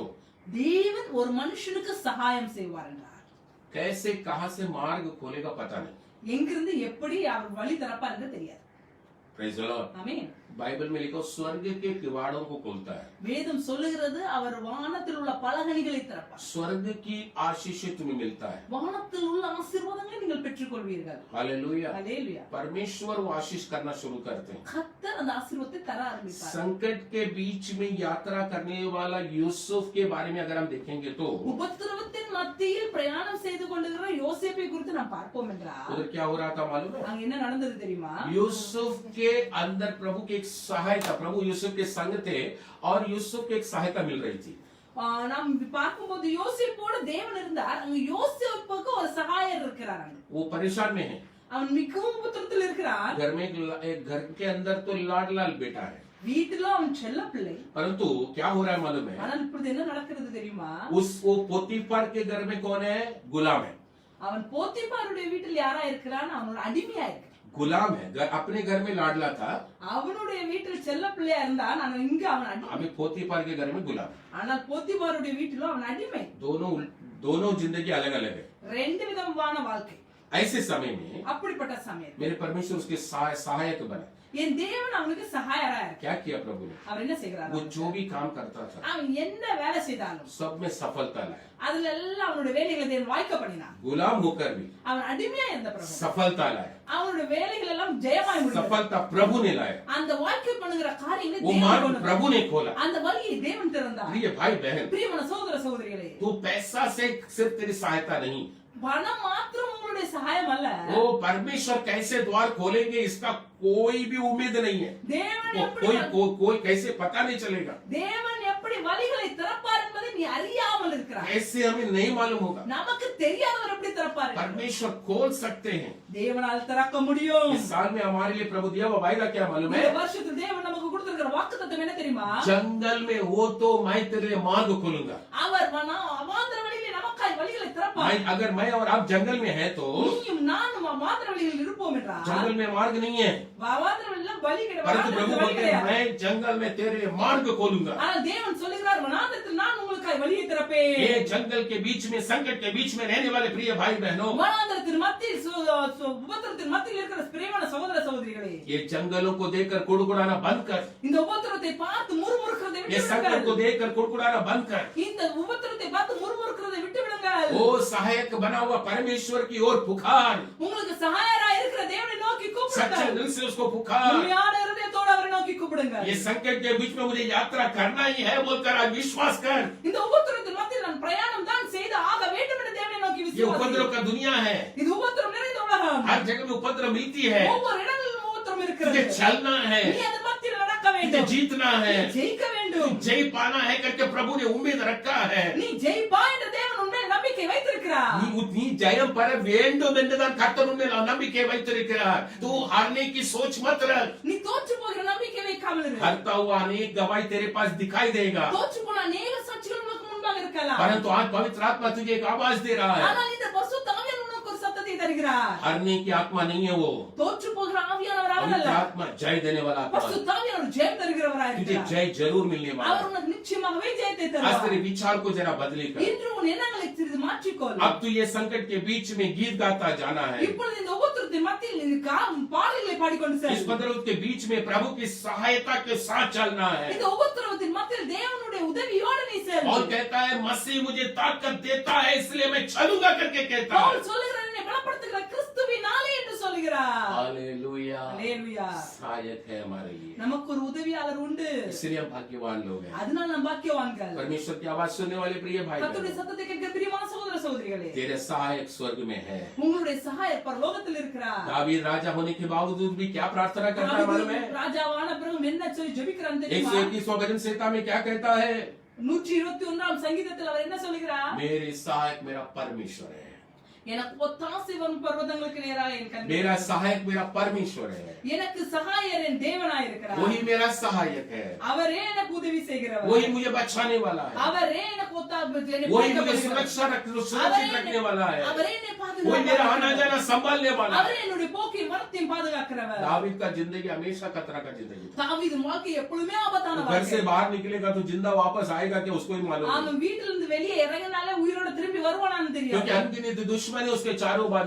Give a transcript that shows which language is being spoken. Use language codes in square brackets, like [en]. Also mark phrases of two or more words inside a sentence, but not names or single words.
[ta] தேவன் ஒரு மனுஷனுக்கு சகாயம் செய்வார் என்றார். [hi] कैसे कहां से मार्ग खोलेगा पता नहीं। [ta] எங்கிருந்து எப்படி அவர் வழி திறப்பார் என்று தெரியாது. [en] Praise the Lord. [ta] ஆமென். [hi] बाइबल में लिखा स्वर्ग के किवाड़ों को खोलता है। [ta] வேதம் சொல்லுகிறது அவர் வானத்தில் உள்ள பலகணிகளை திறப்பார். [hi] स्वर्ग की आशीष तुम्हें मिलता है। [ta] வானத்தில் உள்ள ஆசீர்வாதங்களை நீங்கள் பெற்றுக்கொள்வீர்கள். [hi] हालेलुया। [ta] ஹalleluya. [hi] परमेश्वर वो आशीष करना शुरू करते हैं। [ta] கர்த்தர் அந்த ஆசீர்வாதத்தை தர ஆரம்பிப்பார். [hi] संकट के बीच में यात्रा करने वाला यूसुफ के बारे में अगर हम देखेंगे तो [ta] உபத்திரவத்தின் மத்தியில் பிரயாணம் செய்து கொண்டிருக்கிற யோசேப்பை குறித்து நாம் பார்ப்போம் என்றால் [hi] उधर क्या हो रहा था मालूम है? [ta] அங்க என்ன நடந்தது தெரியுமா? [hi] यूसुफ के अंदर प्रभु की एक सहायता, प्रभु यूसुफ के संग थे और यूसुफ को एक सहायता मिल रही थी। [ta] நாம் பார்க்கும்போது யோசேப்போட தேவன் இருந்தார். அங்க யோசேப்புக்கு ஒரு சகாயர் இருக்கிறார். [hi] वो परेशान में है। [ta] அவன் மிகவும் உபத்திரத்தில் இருக்கிறான். [hi] घर में एक घर के अंदर तो लाडलाल बेटा है, [ta] வீட்டுல அவன் செல்ல பிள்ளை. [hi] परंतु क्या हो रहा है मालूम है? [ta] ஆனால் இப்பொழுது என்ன நடக்கிறது தெரியுமா? [hi] वो पोतीफर के घर में कौन है? गुलाम है। [ta] அவன் போத்திபாருடைய வீட்டில் யாரா இருக்கிறான்? அவனோட அடிமையா இருக்கிறான். [hi] गुलाम है, अपने घर में लाडला था, [ta] அவனுடைய வீட்டில் செல்ல பிள்ளையா இருந்தான். ஆனா இங்க அவன் அடிமை. [hi] अभी पोतीफर के घर में गुलाम। [ta] ஆனால் போத்திபாருடைய வீட்டில அவன் அடிமை. [hi] दोनों जिंदगी अलग अलग है। [ta] ரெண்டு விதமான வாழ்க்கை. [hi] ऐसे समय में [ta] அப்படிப்பட்ட சமயத்தில் [hi] मेरे परमेश्वर उसके सहायक बने। [ta] என் தேவன் அவனுக்கு சகாயரா இருக்கார். [hi] क्या किया प्रभु ने? [ta] அவர் என்ன செய்கிறார்? [hi] वो जो भी काम करता था [ta] அவன் என்ன வேலை செய்தாலும் [hi] सब में सफलता लाया। [ta] அதுல எல்லாம் அவனுடைய வேலைகளை தேவன் வாய்க்க பண்ணினான். [hi] गुलाम होकर भी [ta] அவன் அடிமையா இருந்த பிரபு [hi] सफलता लाया। [ta] அவனுடைய வேலைகள் எல்லாம் ஜெயமாய் முடிந்தது. [hi] सफलता प्रभु ने लाया। [ta] அந்த வாய்க்க பண்ணுகிற காரியங்களை [hi] वो [ta] தேவன் [hi] मार्ग [ta] கொண்டு [hi] प्रभु ने खोला। [ta] அந்த வழியை தேவன் திறந்தார். [hi] प्रिय भाई बहन, [ta] பிரியமான சகோதர சகோதரிகளே, [hi] तो पैसा से सिर्फ तेरी सहायता नहीं, [ta] பணம் மாத்திரம் உங்களுடைய சகாயம் அல்ல. [hi] वो परमेश्वर कैसे द्वार खोलेंगे इसका कोई भी उम्मीद नहीं है। [ta] தேவன் [hi] वो [ta] எப்படி [hi] कोई कैसे पता नहीं चलेगा, [ta] தேவன் எப்படி வழிகளை திறப்பார் என்பதை நீ அறியாமல் இருக்கிறாய். [hi] कैसे हमें नहीं मालूम होगा। [ta] நமக்கு தெரியாதவர் எப்படி திறப்பார்? [hi] परमेश्वर खोल सकते हैं। [ta] தேவனால் திறக்க முடியும். [hi] इस साल में हमारे लिए प्रभु दिया हुआ वायदा क्या मालूम [ta] இந்த [hi] है? [ta] வருஷத்துல தேவன் நமக்கு கொடுத்திருக்கிற வாக்குத்தத்தம் என்ன தெரியுமா? [hi] जंगल में हो तो मैं तेरे लिए मार्ग खोलूंगा। [ta] அவர் அவாந்தர வழியிலே நமக்காய் வழிகளை திறப்பார். [hi] अगर मैं और आप जंगल में है तो [ta] நீயும் நானும் அவாந்தர வழியில் இருப்போம் என்றால் [hi] जंगल में मार्ग नहीं है, [ta] அவாந்தர வழியில வழி [hi] परंतु प्रभु बोलते हैं मैं जंगल में तेरे लिए मार्ग खोलूंगा। [ta] ஆனால் தேவன் சொல்லுகிறார் வனாந்தரத்தில் நான் உங்களுக்காய் வழியை திறப்பேன். [hi] ये जंगल के बीच में, संकट के बीच में रहने वाले प्रिय भाई बहनों, [ta] வனாந்தரத்தின் மத்தியில் உபத்திரத்தின் மத்தியில் இருக்கிற பிரியமான சகோதர சகோதரிகளே, [hi] ये जंगलों को देखकर कुड़कुड़ाना बंद कर, [ta] இந்த உபத்திரத்தை பார்த்து முறுமுறுக்கிறதை [hi] ये [ta] விட்டு [hi] संकट को [ta] விடுங்கள். [hi] देखकर कुड़कुड़ाना बंद कर। [ta] இந்த உபத்திரத்தை பார்த்து முறுமுறுக்கிறதை விட்டு விடுங்கள். [hi] वो सहायक बना हुआ परमेश्वर की ओर पुकार, [ta] உங்களுக்கு சகாயரா இருக்கிற தேவனை நோக்கி [hi] सच्चे [ta] கூப்பிடுங்கள். [hi] दिल से उसको पुकार। [ta] உண்மையான இருதயத்தோடு அவரை நோக்கி கூப்பிடுங்கள். [hi] ये संकट के बीच में मुझे यात्रा करना ही है बोलकर आज विश्वास कर। [ta] இந்த உபத்திரத்தின் மத்தியில் நான் பிரயாணம் தான் செய்து ஆக வேண்டும் என்று தேவனை நோக்கி [hi] ये [ta] விசுவாசி. [hi] उपद्रव का दुनिया है, [ta] இது உபத்திரம் நிறைந்த உலகம். [hi] हर जगह में उपद्रव मिलती है। [ta] ஒவ்வொரு இடங்களிலும் உபத்திரம் [hi] तुझे [ta] இருக்கிறது. [hi] चलना है, [ta] நீ அந்த மத்தியில் நடக்க [hi] तुझे [ta] வேண்டும். [hi] जीतना है, [ta] ஜெயிக்க வேண்டும். [hi] जय पाना है करके प्रभु ने उम्मीद रखा है। [ta] நீ ஜெயிப்பா என்று தேவன் உன்மேல் நம்பிக்கை வைத்திருக்கிறார். நீ ஜெயம் பெற வேண்டும் என்றுதான் கர்த்தர் உன்மேல் நம்பிக்கை வைத்திருக்கிறார்। [hi] तू हारने की सोच मत रख। [ta] நீ தோற்று போகிற நம்பிக்கை வைக்காமல் இரு. [hi] हारता हुआ अनेक गवाही तेरे पास दिखाई देगा, [ta] தோற்று போன अनेक சாட்சிகள் உனக்கு முன்பாக இருக்கலாம். [hi] परंतु आज पवित्र आत्मा तुझे एक आवाज दे रहा है। [ta] ஆனால் இந்த பரிசுத்த ஆவியானவர் உனக்கு ஒரு சத்தத்தை தருகிறார். [hi] हारने की आत्मा नहीं है वो, [ta] தோற்று போகிற ஆவியானவர் அவர் [hi] पवित्र [ta] அல்ல. [hi] आत्मा जय देने वाला आत्मा है। [ta] பரிசுத்த ஆவியானவர் ஜெயம் தருகிறவராய் [hi] तुझे [ta] இருக்கிறார். [hi] जय जरूर मिलने वाला [ta] அவர் [hi] है। [ta] உனக்கு நிச்சயமாகவே ஜெயத்தை [hi] आज [ta] தருவார். [hi] तेरे विचार को जरा बदली कर। [ta] இன்று உன் எண்ணங்களை சிறிது மாற்றிக்கொள். [hi] अब तू ये संकट के बीच में गीत गाता जाना है। [ta] இப்பொழுது இந்த உபத்திரத்தின் மத்தியில் நீ பாடல்களை பாடிக்கொண்டு [hi] इस [ta] செல். [hi] उपद्रव के बीच में प्रभु की सहायता के साथ चलना है। [ta] இந்த உபத்திரவத்தின் மத்தியில் தேவனுடைய உதவியோடு நீ செல். [hi] और कहता है मसीह मुझे ताकत देता है इसलिए मैं चलूंगा करके कहता है। [ta] பவுல் சொல்லுகிறார் என்னை பலப்படுத்துகிற கிறிஸ்துவினாலே என்று சொல்லுகிறார். [hi] हालेलुया। [ta] ஹalleluya. [hi] सहायक है हमारे लिए, [ta] நமக்கு ஒரு உதவியாளர் உண்டு. [hi] इसलिए हम भाग्यवान लोग हैं। [ta] அதனால நாம் பாக்கியவான்கள். [hi] परमेश्वर की आवाज सुनने वाले प्रिय भाई [ta] கர்த்தருடைய [hi] बहनों, [ta] சத்தத்தை கேட்கிற பிரியமான சகோதர சகோதரிகளே, [hi] तेरे सहायक स्वर्ग में है। [ta] உங்களுடைய சகாயர் பரலோகத்தில் இருக்கிறார். [hi] दावीद राजा होने के बावजूद भी क्या प्रार्थना करता है मालूम है? [ta] ராஜாவான பிறகு என்ன சொல்லி ஜெபிக்கிறான் தெரியுமா? [hi] 121वां भजन संहिता में क्या कहता है? [ta] 121ஆம் சங்கீதத்தில் அவர் என்ன சொல்கிறார்? [hi] मेरे सहायक मेरा परमेश्वर है। [ta] எனக்கு ஒத்தாசை வரும் பர்வதங்களுக்கு நேராக என் கண்கள் [hi] मेरा सहायक मेरा परमेश्वर है, [ta] எனக்கு சகாயர் என் தேவனாய் இருக்கிறார். [hi] वही मेरा सहायक है, [ta] அவரே எனக்கு உதவி செய்கிறவர். [hi] वही मुझे बचाने वाला है, [ta] அவரே எனக்கு [hi] वही मुझे सुरक्षित रखने वाला है, [ta] அவரே என்னை [hi] वही मेरा आना [ta] பாதுகாக்கிறவர். [hi] जाना संभालने वाला [ta] அவரே [hi] है। [ta] என்னுடைய போக்கையும் வரத்தையும் பாதுகாக்கிறவர். [hi] दावीद का जिंदगी हमेशा खतरा का जिंदगी था। [ta] தாவீது வாழ்க்கை எப்பொழுதுமே ஆபத்தான [hi] तो घर से [ta] வாழ்க்கை. [hi] बाहर निकलेगा तो जिंदा वापस आएगा क्या उसको ही मालूम है, [ta] அவன் வீட்டில இருந்து வெளியே இறங்கினாலே உயிரோட திரும்பி வருவானான்னு [hi] क्योंकि [ta] தெரியாது. [hi] अनगिनत दुश्मन है उसके चारों बाजू।